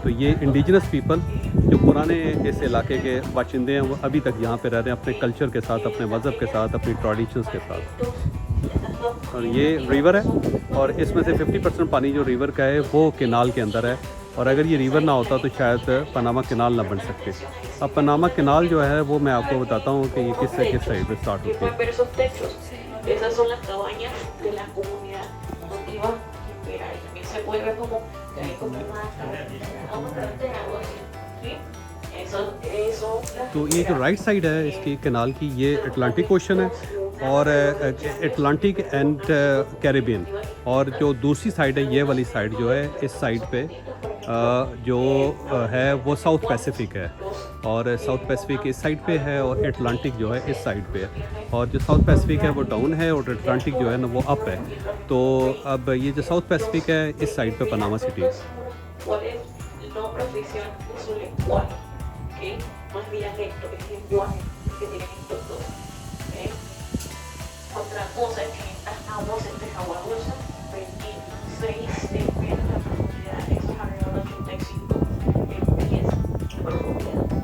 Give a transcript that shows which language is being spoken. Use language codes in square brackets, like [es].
[hi] तो ये indigenous people जो पुराने इस इलाके के बाशिंदे हैं वो अभी तक यहाँ पे रह रहे हैं अपने कल्चर के साथ, अपने मज़हब के साथ, अपनी ट्रेडिशंस के साथ। और ये रिवर है और इसमें से 50% पानी जो रिवर का है वो केनाल के अंदर है और अगर ये रिवर ना होता तो शायद पनामा केनाल ना बन सकते। अब पनामा केनाल जो है वो मैं आपको बताता हूँ कि ये किस साइड पे स्टार्ट होती है। [es] pueden ver esos techos. Esas son las cabañas de la comunidad nativa impera. Y también se puede ver como que hay como una carretera, algo así. ¿Sí? Eso. [hi] तो ये जो राइट साइड है इसकी canal की ये Atlantic ocean है और Atlantic and Caribbean. और जो दूसरी साइड है ये वाली साइड जो है इस साइड पे जो है वो साउथ पैसिफिक है और साउथ पैसिफिक इस साइड पे है और अटलांटिक जो है इस साइड पे है। और जो साउथ पैसिफिक है वो डाउन है और अटलांटिक जो है ना वो अप है। तो अब ये जो साउथ पैसिफिक है इस साइड पे पनामा सिटी है। [es] ¿Cuál es el nombre oficial de su lenguaje? ¿Okay? No es dialecto, es lenguaje que tienen estos dos. ¿Okay? Otra cosa es que en estas aguas, este es agua dulce, 26 de la profundidad, eso es alrededor de 85 pies de profundidad.